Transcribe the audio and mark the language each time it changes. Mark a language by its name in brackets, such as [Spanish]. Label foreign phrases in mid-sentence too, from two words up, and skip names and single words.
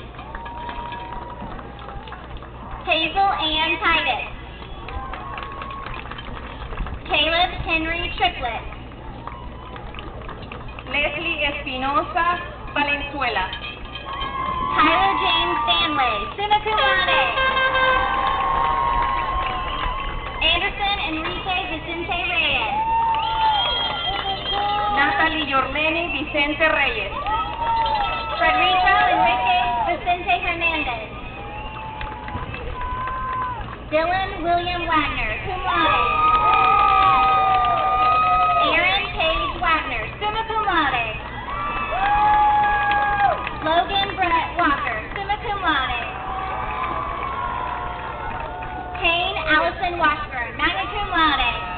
[English] Hazel Ann Titus. Caleb Henry Triplett. Leslie Espinosa Valenzuela. Tyler James Stanley, [Latin] summa cum laude. [English] Anderson Enrique Vicente Reyes. Natalie Yorleni Vicente Reyes. Frederico Enrique Vicente Hernandez. Dylan William Wagner, [Latin] cum laude. [English] Aaron Paige Wagner, [Latin] summa cum laude. [English] Logan Brett Walker, [Latin] summa cum laude. [English] Kane Allison Washburn, [Latin] magna cum laude.